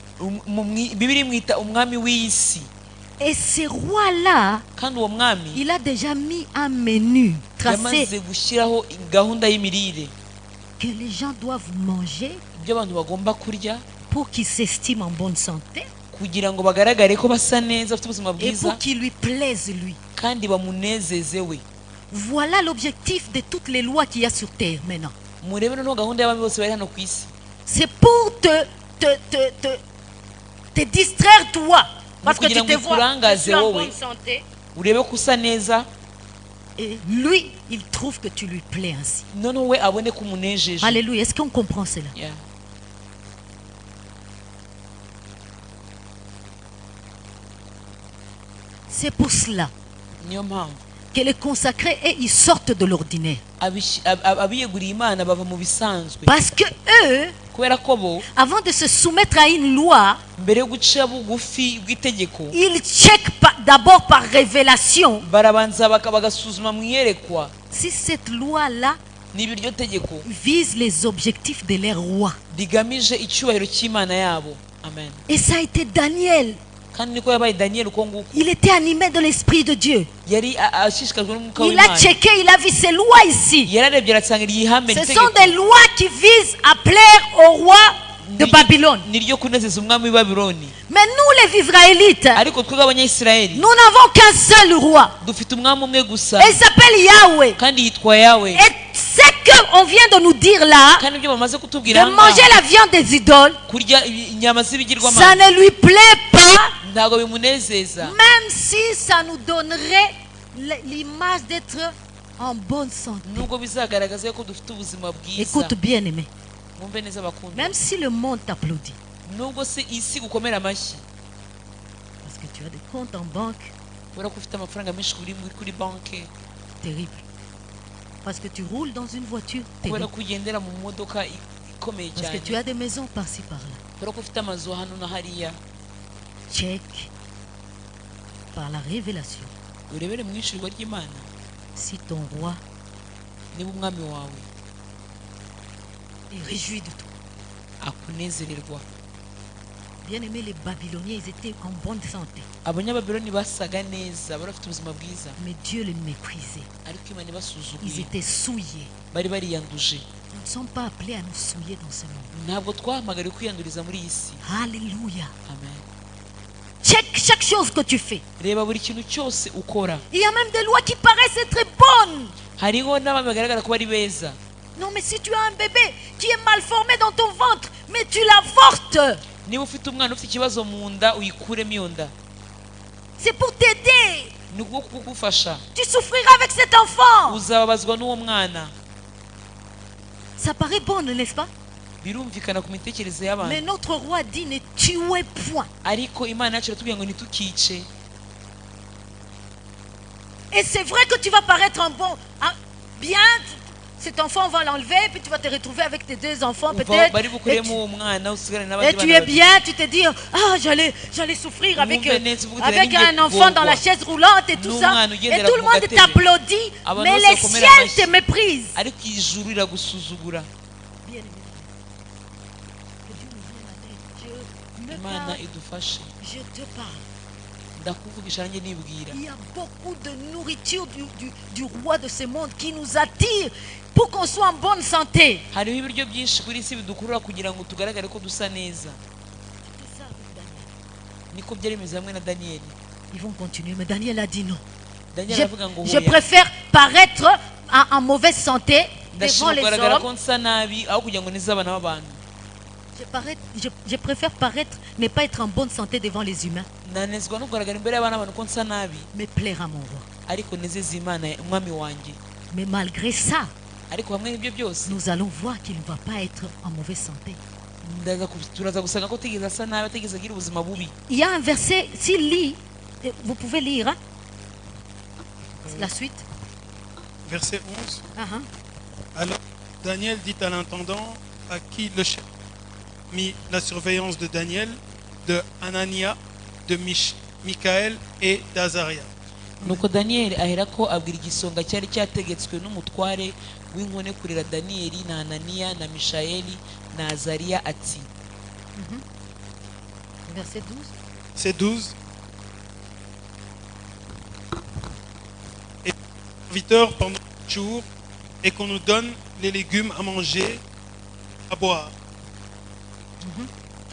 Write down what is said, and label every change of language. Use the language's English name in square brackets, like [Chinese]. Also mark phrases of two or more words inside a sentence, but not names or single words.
[French] Et ce roi-là, il a déjà mis un menu tracé que les gens doivent manger pour qu'ils s'estiment en bonne santé [Kinyarwanda] kugira ngo bagaragare ko basa neza bafite ubuzima [French] et [Kinyarwanda] bwiza [French] pour qu'il lui plaise lui. [Kinyarwanda] kandi bamunezeze we. [French] Voilà l'objectif de toutes les lois qu'il y a sur terre maintenant. [Kinyarwanda] murebe noneho gahunda y'abami bose bari hano ku isi. [French] C'est pour te distraire toi parce que tu te vois en bonne santé. [Kinyarwanda] urebe ko usa neza. [French] Et lui, il trouve que tu lui plais ainsi. [Kinyarwanda] noneho we abone ko umunejeje. [French] Alléluia. Est-ce qu'on comprend cela? Yeah. C'est pour cela [Kinyarwanda] niyo mpamvu [French] que les consacrés et ils sortent de l'ordinaire. [Kinyarwanda] abiyeguriye Imana bava mu bisanzwe. [French] Parce que eux, [Kinyarwanda] kubera ko bo [French] avant de se soumettre à une loi, [Kinyarwanda] mbere yo guca bugufi bw'itegeko [French] ils checkent d'abord par révélation [Kinyarwanda] barabanza bagasuzuma mu iyerekwa [French] si cette loi-là [Kinyarwanda] niba iryo tegeko [French] vise les objectifs de leur roi. [Kinyarwanda] rigamije icyubahiro cy'Imana yabo. [French] Amen. Et ça a été Daniel. [Kinyarwanda] kandi niko yabaye Daniel uko nguko. [French] Il était animé de l'esprit de Dieu. [Kinyarwanda] yari ashishikajwe n'umwuka [French] Il a [Kinyarwanda] w'Imana. [French] checké, il a vu ces lois ici. [Kinyarwanda] yararebye aratsanga ihame [French] Ce [Kinyarwanda] n'itegeko. [French] sont des lois qui visent à plaire au roi de Babylone. [Kinyarwanda] niryo kunezeza umwami w'i Babyloni. [French] Mais nous les Israélites, [Kinyarwanda] ariko twebwe abanyayisiraheli [French] nous n'avons qu'un seul roi. [Kinyarwanda] dufite umwami umwe gusa [French] Et il s'appelle Yahweh. [Kinyarwanda] kandi yitwa Yawe. [French] Et ce qu'on vient de nous dire là, [Kinyarwanda] kandi ibyo bamaze kutubwira [French] de manger la viande des idoles, [Kinyarwanda] kurya inyama [French] ça [Kinyarwanda] z'ibigirwamana [French] ne lui plaît pas, [Kinyarwanda] ntabwo bimunezeza. [French] même si ça nous donnerait l'image d'être en bonne santé. [Kinyarwanda] nubwo bizagaragaza ko dufite ubuzima bwiza. [French] Écoute bien aimé, [Kinyarwanda] mwumve neza bakunda. [French] même si le monde t'applaudit, [Kinyarwanda] nubwo se isi gukomera amashyi [French] parce que tu as des comptes en banque [Kinyarwanda] kubera ko ufite amafaranga menshi kuri banki, [French] terribles, parce que tu roules dans une voiture [Kinyarwanda] kubera [French] terrible, [Kinyarwanda] ko ugendera mu modoka ikomeye [French] parce que [Kinyarwanda] cyane, [French] tu as des maisons par-ci par-là, [Kinyarwanda] kubera ko ufite amazu hano na hariya. [French] check par la révélation [Kinyarwanda] urebere mu ishyurwa ry'Imana [French] si ton roi [Kinyarwanda] niba umwami wawe [French] est réjoui de toi. [Kinyarwanda] akunezererwa. [French] Bien aimé, les Babyloniens, ils étaient en bonne santé, [Kinyarwanda] abanyababironi basaga neza bari bafite ubuzima bwiza, [French] mais Dieu les méprisait. [Kinyarwanda] ariko Imana [French] Ils [Kinyarwanda] ibasuzuguye [French] étaient souillés. [Kinyarwanda] bari bariyanduje. [French] Nous ne sommes pas appelés à nous souiller dans ce monde. [Kinyarwanda] ntabwo twahamagariwe kwiyanduriza muri iyi si. [French] Alléluia. Amen. Check chaque chose que tu fais. [Kinyarwanda] reba buri kintu cyose ukora. [French] Il y a même des lois qui paraissent être bonnes. [Kinyarwanda] hariho n'abami bagaragara ko bari beza. [French] Non, mais si tu as un bébé qui est mal formé dans ton ventre, mais tu l'avortes, [Kinyarwanda] niba ufite umwana ufite ikibazo mu nda uyikuremo iyo nda, [French] c'est pour t'aider. [Kinyarwanda] ni ukuboko kugufasha. [French] Tu souffriras avec cet enfant. [Kinyarwanda] uzababazwa n'uwo mwana. [French] Ça paraît bon, n'est-ce pas? [Kinyarwanda] birumvikana ku mitekerereze [French] Mais [Kinyarwanda] y'abantu, [French] notre roi dit ne tuez point. [Kinyarwanda] ariko Imana yacu iratubwira ngo ntitukice. [French] Et c'est vrai que tu vas paraître un bon, bien. Cet enfant, on va l'enlever, puis tu vas te retrouver avec tes deux enfants peut-être. [Kinyarwanda] bari bukuremo uwo mwana usigare [French] Et [Kinyarwanda] n'abandi [French] tu [Kinyarwanda] bana [French] es [Kinyarwanda] babiri. [French] bien, tu te dis, ah, j'allais souffrir avec Avec un enfant dans la chaise roulante et tout ça. Et tout le monde t'applaudit, mais les ciels te méprisent. [Kinyarwanda] ariko ijuru riragusuzugura. [French] Bien-aimé, que Dieu nous vienne à l'aide. Dieu me [Kinyarwanda] Imana [French] parle, [Kinyarwanda] idufashe. [French] je te parle. [Kinyarwanda] ndakuvugisha nanjye nibwira. [French] Il y a beaucoup de nourriture du roi de ce monde qui nous attire pour qu'on soit en bonne santé. [Kinyarwanda] hariho ibiryo byinshi kuri isi bidukurura kugira ngo tugaragare ko dusa neza. [French] C'est ça avec Daniel. [Kinyarwanda] niko byari bimeze hamwe na Daniyeli. [French] Ils vont continuer, mais Daniel a dit non. [Kinyarwanda] Daniel avuga ngo [French] Je préfère paraître en mauvaise santé devant [Kinyarwanda] ndashaka [French] les [Kinyarwanda] kugaragara ko [French] hommes. [Kinyarwanda] nsa nabi aho kugira ngo nize abana b'abantu. [French] Je préfère paraître, ne pas être en bonne santé devant les humains, [Kinyarwanda] nanezwa no kugaragara imbere y'abana b'abantu ko nsa nabi, [French] mais plaire à mon roi. [Kinyarwanda] ariko nezeza Imana umwami wanjye. [French] Mais malgré ça, [Kinyarwanda] ariko hamwe n'ibyo byose [French] nous allons voir qu'il ne va pas être en mauvaise santé. [Kinyarwanda] turaza gusanga ko atigeze asa nabi, atigeze agira ubuzima bubi. [French] Il y a un verset, s'il lit, vous pouvez lire hein? La suite. Verset 11. Uh-huh. Alors Daniel dit à l'intendant à qui le chef mit la surveillance de Daniel, de Anania, de Michaël et d'Azaria. [Kinyarwanda] nuko Daniyeli aherako abwira igisonga cyari cyategetswe n'umutware w'inkone kurera Daniyeli na Ananiya na Mishayeli na Azariya ati. [French] Verset 12. C'est 12. Et serviteur pendant le jour et qu'on nous donne les légumes à manger, à boire.